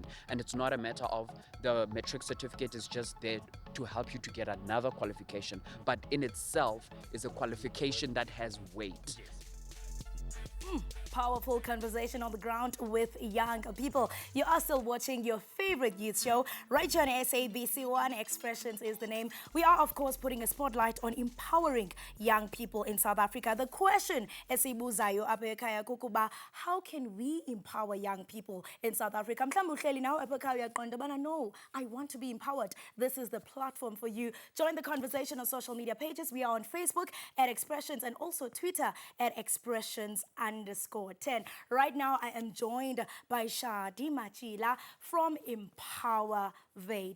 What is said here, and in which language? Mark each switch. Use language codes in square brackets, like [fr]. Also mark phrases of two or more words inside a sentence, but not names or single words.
[en] And it's not a matter of the matric certificate is just there to help you to get another qualification, but in itself is a qualification that has weight. Powerful conversation on the ground with young people. You are still watching your favorite youth show right here on SABC 1. Expressions is the name. We are, of course, putting a spotlight on empowering young people in South Africa. The question, [xh] esibuzayo apha ekhaya kukuba, [en] how can we empower young people in South Africa? [xh] Mhlawumbe uhleli nawe apha ekhaya uyaqonda bana, [en] no, I want to be empowered. This is the platform for you. Join the conversation on social media pages. We are on Facebook at Expressions and also Twitter at Expressions_10. Right now, I am joined by Shadi Machila from Empowervate.